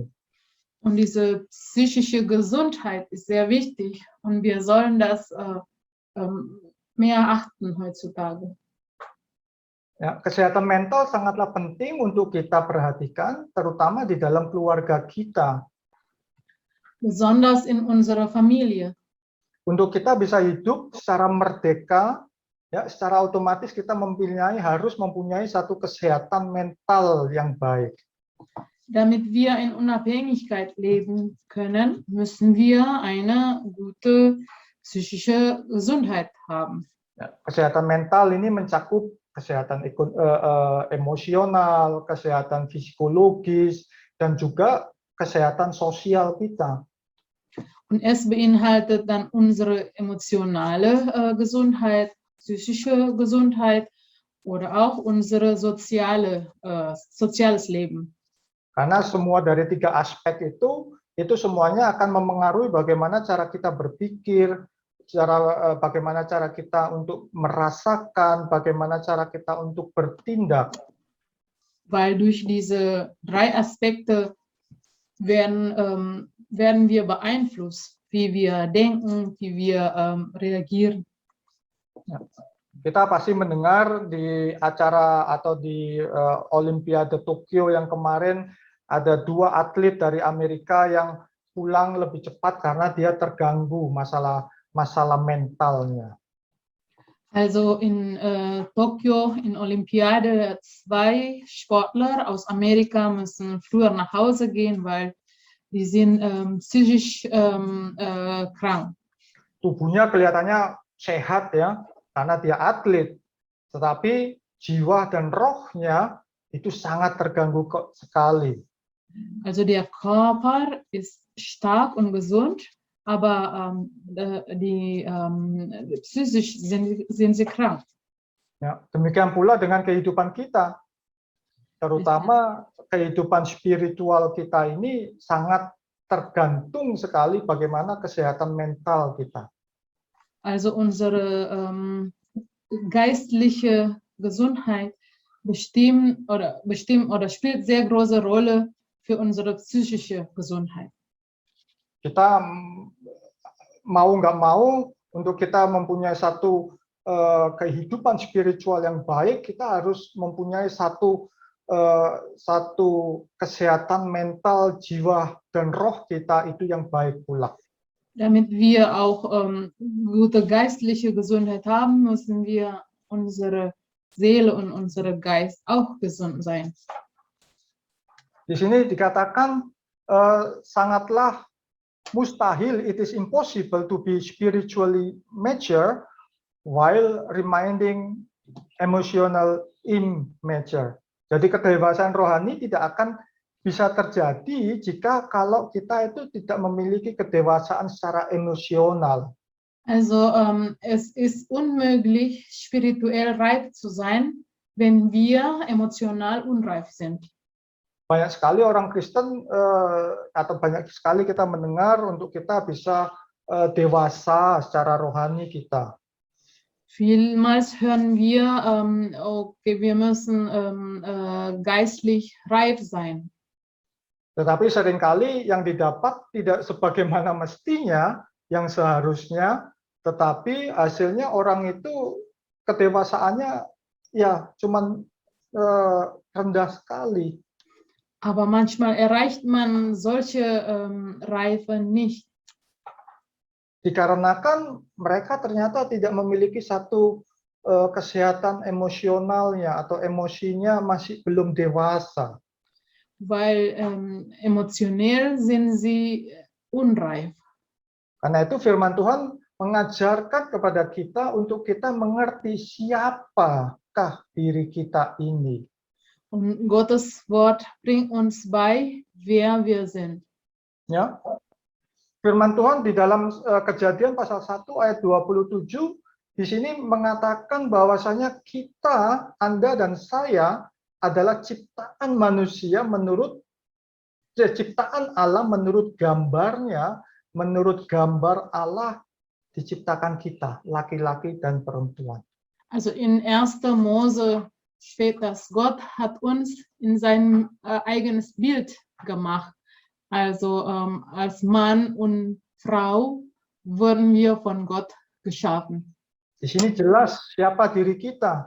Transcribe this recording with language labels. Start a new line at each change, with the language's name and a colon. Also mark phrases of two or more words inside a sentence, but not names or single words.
German: Und diese psychische Gesundheit ist sehr wichtig und wir sollen das mehr achten heutzutage.
Indonesian: Ya, kesehatan mental sangatlah penting untuk kita perhatikan, terutama di dalam keluarga kita.
German: Besonders in unserer Familie.
Indonesian: Untuk kita bisa hidup secara merdeka, ya, secara otomatis kita harus mempunyai satu kesehatan mental yang baik.
German: Damit wir in Unabhängigkeit leben können, müssen wir eine gute psychische Gesundheit haben.
Indonesian: Ya, kesehatan mental ini mencakup kesehatan emosional, kesehatan psikologis, dan juga kesehatan sosial kita.
German: Und es beinhaltet dann unsere emotionale Gesundheit, psychische Gesundheit oder auch unsere soziales Leben.
Indonesian: Karena semua dari 3 aspek itu semuanya akan memengaruhi bagaimana cara kita berpikir, bagaimana cara kita untuk merasakan, bagaimana cara kita untuk bertindak.
German: Weil durch diese 3 Aspekte werden wir beeinflusst, wie wir denken, wie wir reagieren.
Indonesian: Ya. Kita pasti mendengar di acara atau di Olimpiade Tokyo yang kemarin ada 2 atlet dari Amerika yang pulang lebih cepat karena dia terganggu masalah mentalnya.
German: Also in Tokio, in Olympiade, 2 Sportler aus Amerika müssen früher nach Hause gehen, weil die sind psychisch krank.
Indonesian: Tubuhnya kelihatannya sehat ya, karena dia atlet. Tetapi jiwa dan rohnya itu sangat terganggu sekali.
German: Also der Körper ist stark und gesund, aber psychisch sind sie krank.
Indonesian: Ya, demikian pula dengan kehidupan kita, terutama kehidupan spiritual kita ini sangat tergantung sekali bagaimana kesehatan mental kita.
German: Also unsere geistliche Gesundheit bestimmt oder spielt sehr große Rolle für unsere psychische Gesundheit.
Indonesian: Kita mau nggak mau, untuk kita mempunyai satu kehidupan spiritual yang baik, kita harus mempunyai satu kesehatan mental, jiwa dan roh kita itu yang baik pula.
German: Damit wir auch gute geistliche Gesundheit haben, müssen wir unsere Seele und unser Geist auch gesund sein.
Indonesian: Di sini dikatakan sangatlah mustahil,
English: it is impossible to be spiritually mature while remaining emotional immature.
Indonesian: Jadi kedewasaan rohani tidak akan bisa terjadi kalau kita itu tidak memiliki kedewasaan secara emosional.
German: Also es ist unmöglich, spirituell reif zu sein, wenn wir emotional unreif sind.
Indonesian: Banyak sekali orang Kristen atau banyak sekali kita mendengar untuk kita bisa dewasa secara rohani kita.
German: Vielmals hören wir, okay, wir müssen geistlich reif sein.
Indonesian: Tetapi seringkali yang didapat tidak sebagaimana mestinya, yang seharusnya, tetapi hasilnya orang itu kedewasaannya ya cuman rendah sekali.
German: Aber manchmal erreicht man solche Reife nicht.
Indonesian: Dikarenakan mereka ternyata tidak memiliki satu kesehatan emosionalnya atau emosinya masih belum dewasa.
German: weil emotionell sind sie unreif.
Indonesian: Karena itu firman Tuhan mengajarkan kepada kita untuk kita mengerti siapakah diri kita ini.
German: Und Gottes Wort bringt uns bei, wer wir sind.
Indonesian: Ya. Firman Tuhan di dalam Kejadian pasal 1 ayat 27 di sini mengatakan bahwasanya kita, Anda dan saya adalah ciptaan manusia menurut ciptaan Allah menurut gambarnya, menurut gambar Allah diciptakan kita, laki-laki dan perempuan.
German: Also in 1. Mose steht, dass Gott hat uns in sein eigenes Bild gemacht. Also als Mann und Frau wurden wir von Gott geschaffen.
Indonesian: Di sini jelas siapa diri kita.